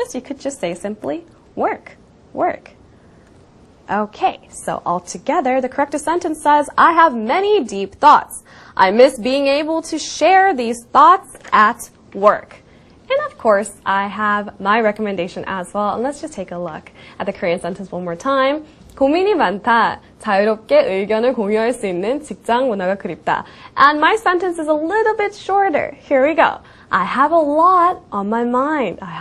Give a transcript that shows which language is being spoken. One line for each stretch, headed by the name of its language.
English: You could just say simply work. Okay, so altogether, the correct sentence says, I have many deep thoughts. I miss being able to share these thoughts at work. And of course, I have my recommendation as well. And let's just take a look at the Korean sentence one more time.
Korean: 고민이 많다. 자유롭게 의견을 공유할 수 있는 직장 문화가 그립다.
English: And my sentence is a little bit shorter. Here we go. I have a lot on my mind.